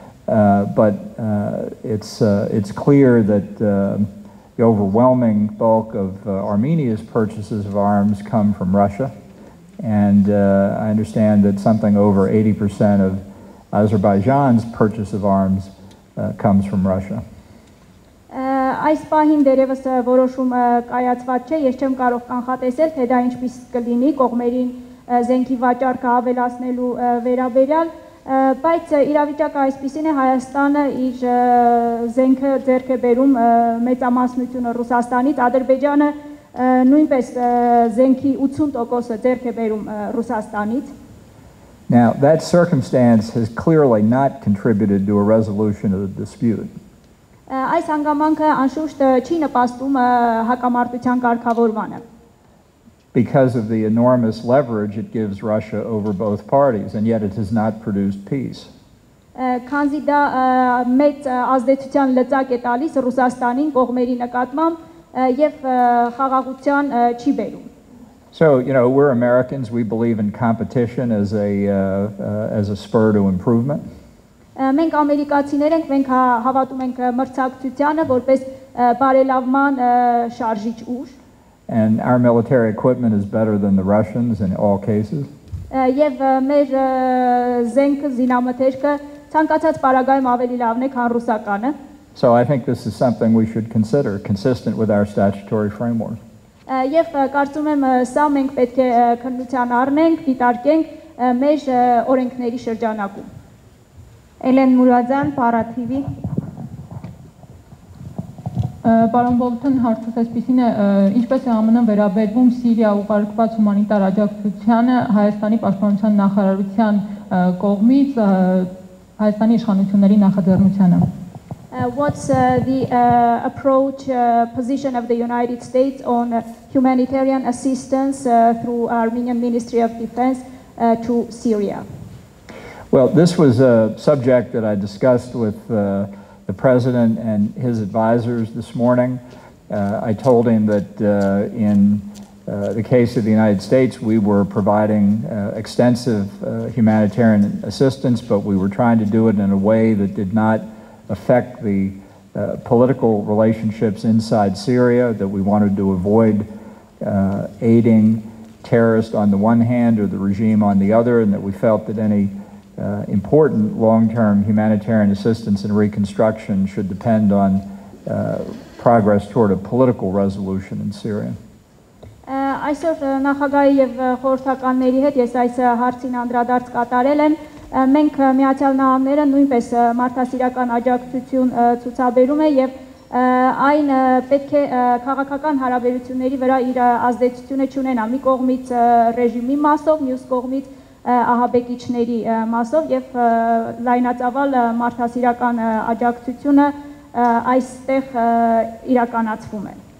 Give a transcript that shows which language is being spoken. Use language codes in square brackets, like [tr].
[en] But it's clear that the overwhelming bulk of Armenia's purchases of arms come from Russia. And I understand that something over 80% of Azerbaijan's purchase of arms comes from Russia. [hy] Այս պահին դերևս որոշումը կայացված չէ, ես չեմ կարող կանխատեսել, թե դա ինչպես կլինի կողմերին զենքի վաճառքը ավելացնելու վերաբերյալ, բայց իրավիճակը այսպիսին է, Հայաստանը իր զենքը ձեռք է բերում մեծամասնությունը Ռուսաստանից, Ադրբեջանը նույնպես զենքի 80%-ը ձեռք է բերում Ռուսաստանից. [en] Now, that circumstance has clearly not contributed to a resolution of the dispute. [hy] Այս հանգամանքը անշուշտ չի նպաստում հակամարտության կարգավորմանը. [en] Because of the enormous leverage it gives Russia over both parties, and yet it has not produced peace. [hy] Քանզի դա մեծ ազդեցության լծակ է տալիս Ռուսաստանին կողմերի նկատմամբ եւ խաղաղության չի բերում. [en] So, you know, we're Americans, we believe in competition as a spur to improvement. [hy] Մենք ամերիկացիներ ենք, մենք հավատում ենք մրցակցությանը որպես բարելավման շարժիչ ուժ. [en] And our military equipment is better than the Russians in all cases. [hy] Եվ մեր զենքը, զինամթերքը ցանկացած պարագայում ավելի լավն է, քան ռուսականը. [en] So I think this is something we should consider, consistent with our statutory framework. [hy] Եվ կարծում եմ սա մենք պետք է քննության առնենք, դիտարկենք մեր օրենքների շրջանակում. Էլեն Մուրադյան, Para TV. Պարոն Բոլթոն, հարցս այսպիսին է, ինչպես է ԱՄՆ-ն վերաբերվում Սիրիա ուղարկված հումանիտար աջակցությանը Հայաստանի պաշտպանության նախարարության կողմից Հայաստանի իշխանությունների նախաձեռնությանը? [en] What's the approach, position of the United States on humanitarian assistance through Armenian Ministry of Defense to Syria? Well, this was a subject that I discussed with the President and his advisors this morning. I told him that in the case of the United States, we were providing extensive humanitarian assistance, but we were trying to do it in a way that did not affect the political relationships inside Syria, that we wanted to avoid aiding terrorists on the one hand or the regime on the other, and that we felt that any important long-term humanitarian assistance and reconstruction should depend on progress toward a political resolution in Syria. [hy] Այսօր նախագահի եւ խորհրդականների հետ ես այս հարցին անդրադարձ կատարել եմ։ Մենք Միացյալ Նահանգները նույնպես մարդասիրական աջակցություն ցուցաբերում է եւ այն պետք է քաղաքական հարաբերությունների վրա իր ազդեցությունը չունենա մի կողմից ռեժիմի մասով, մյուս կողմից ահաբեկիչների մասով եւ լայնածավալ մարդասիրական աջակցությունը այստեղ irականացվում է։